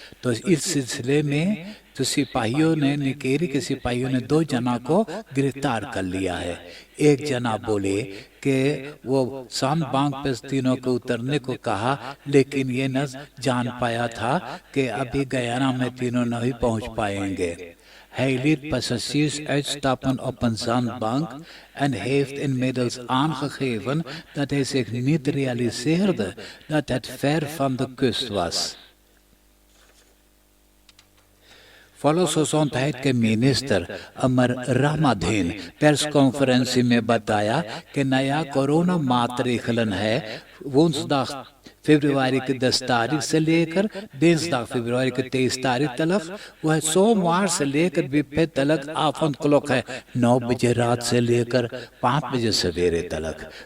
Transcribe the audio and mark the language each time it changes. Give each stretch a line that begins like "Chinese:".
Caribbean Hindustani: तो इस सिलसिले में तो सिपाहियों ने, निकेरी के सिपाहियों ने 2 जना को गिरफ्तार कर लिया है। एक जना बोले कि वो ज़ांदबांग पे तीनों को उतरने को कहा, लेकिन ये न जान पाया था कि अभी गयाना में तीनों नहीं पहुंच पाएंगे।
Dutch: Hij liet passagiers uitstappen op een zandbank en heeft inmiddels aangegeven dat hij zich niet realiseerde dat het ver van de kust was.
Caribbean Hindustani: Volksgezondheid के मिनिस्टर अमर रहमादीन प्रेस कॉन्फ्रेंस में बताया कि नया कोरोना मातृकलन है। woensdag फरवरी की 10 तारीख से लेकर दिnsdag फरवरी की 23 तारीख तक, वह सोमवार से लेकर बिफे तक avond क्लॉक है 9 बजे रात से लेकर 5 बजे सवेरे तक।